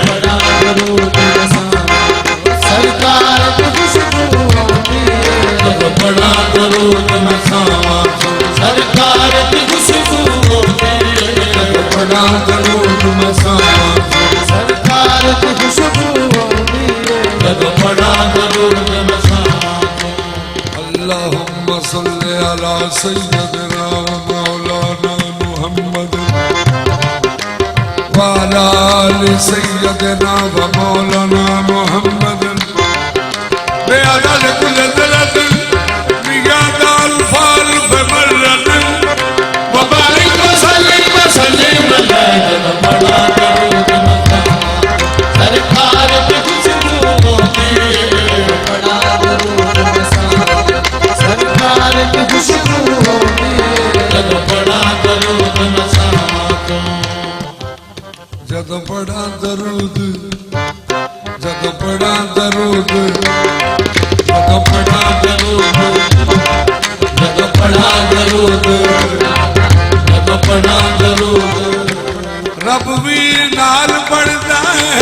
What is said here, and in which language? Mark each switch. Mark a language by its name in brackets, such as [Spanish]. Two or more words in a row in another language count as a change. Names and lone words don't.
[Punjabi] پڑھاں درود میں ساجو، سرکار دی خوشبو آندی ہے. جدوں پڑھاں درود میں ساجو, سرکار دی خوشبو آندی ہے. جدوں پڑھاں درود میں ساجو, سرکار دی خوشبو آندی ہے. جدوں پڑھاں درود میں ساجو. [Arabic] اللهم صل على سيدنا ومولانا محمد وعلى آل سيدنا ومولانا محمد بعدد كل ذلت مياد الفال فمرت وبارك وسلم على [Punjabi] جدوں پڑھاں درود میں ساجو، سرکار دی خوشبو آندی ہے. پڑھاں درود میں ساجو، سرکار دی خوشبو آندی ہے. جدوں پڑھاں درود میں ساجو، جدوں پڑھاں درود، جدوں پڑھاں درود، جدوں پڑھاں درود، جدوں پڑھاں درود، جدوں پڑھاں درود، رب بھی نال پڑھدا ہے.